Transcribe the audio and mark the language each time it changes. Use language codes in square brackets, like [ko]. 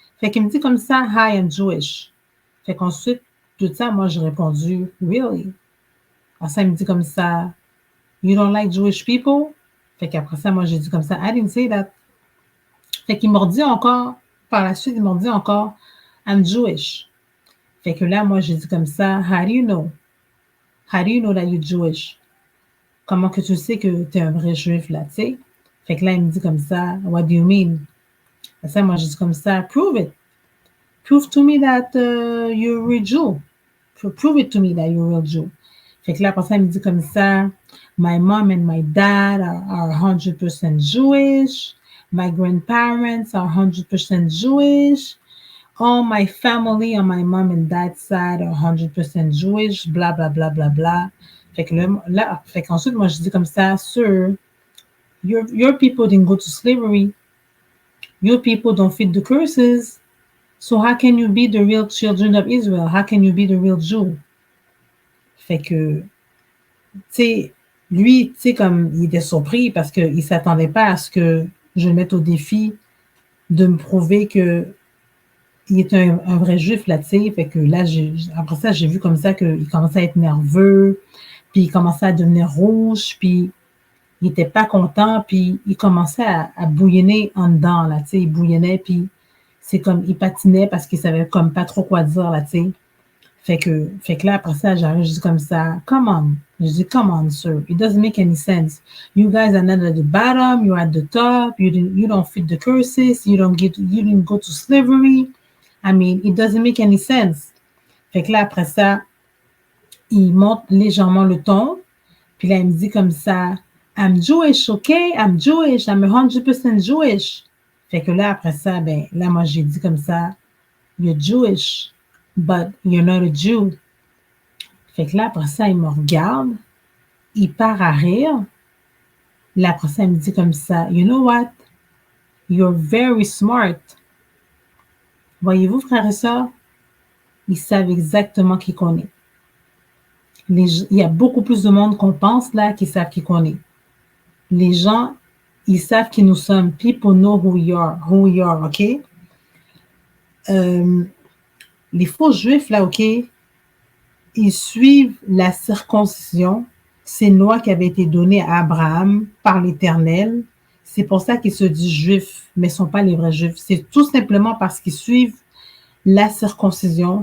[fr] Fait qu'il me dit comme ça, « [en] Hi, I'm Jewish [fr] ». Fait qu'ensuite, tout ça, moi, j'ai répondu, « [en] Really? [fr] » Alors ça, il me dit comme ça, « [en] You don't like Jewish people? [fr] » Fait qu'après ça, moi, j'ai dit comme ça, « [en] I didn't say that. [fr] » Fait qu'il m'a dit encore, par la suite, il m'a dit encore, « [en] I'm Jewish. [fr] » Fait que là, moi, j'ai dit comme ça, « [en] How do you know? How do you know that you're Jewish? [fr] » Comment que tu sais que tu es un vrai juif, là, tu sais? Fait que là, il me dit comme ça, « [en] What do you mean? [fr] » Et ça, moi, j'ai dit comme ça, « [en] Prove it. Prove to me that you're a real Jew. Prove it to me that you're a real Jew. » [fr] Fait que là, après ça, il me dit comme ça, [en] « My mom and my dad are 100% Jewish. My grandparents are 100% Jewish. All my family on my mom and dad's side are 100% Jewish. » Bla, bla, bla, bla, bla. [fr] Fait que là, fait qu'ensuite, moi, je dis comme ça, « [en] Sir, your people didn't go to slavery. Your people don't fit the curses. So how can you be the real children of Israel? [fr] How can you be the real Jew? » Fait que, tu sais, lui, tu sais, comme il était surpris parce qu'il ne s'attendait pas à ce que je le mette au défi de me prouver que il est un vrai juif, là, tu sais. Fait que là, après ça, j'ai vu comme ça qu'il commençait à être nerveux, puis il commençait à devenir rouge, puis il n'était pas content, puis il commençait à bouillonner en dedans, là, tu sais. Il bouillonnait, puis c'est comme, il patinait parce qu'il savait comme pas trop quoi dire, là, tu sais. Fait que là, après ça, j'arrive, je dis comme ça, [en] come on. [fr] Je dis, [en] come on, sir. It doesn't make any sense. You guys are not at the bottom, you're at the top, you don't fit the curses, you didn't go to slavery. I mean, it doesn't make any sense. [fr] Fait que là, après ça, il monte légèrement le ton, puis là, il me dit comme ça, [en] I'm Jewish, okay? I'm Jewish, I'm 100% Jewish. [fr] Fait que là, après ça, ben, là, moi, j'ai dit comme ça, [en] you're Jewish, but you're not a Jew. [fr] Fait que là, après ça, il me regarde, il part à rire. Là, après ça, il me dit comme ça, [en] you know what? You're very smart. [fr] Voyez-vous, frères et sœurs, ils savent exactement qui qu'on est. Il y a beaucoup plus de monde qu'on pense là qui savent qui qu'on est. Les gens, ils savent qui nous sommes. [en] People know who we are, OK? [fr] Les faux juifs, là, OK, ils suivent la circoncision. C'est une loi qui avait été donnée à Abraham par l'Éternel. C'est pour ça qu'ils se disent juifs, mais ne sont pas les vrais juifs. C'est tout simplement parce qu'ils suivent la circoncision.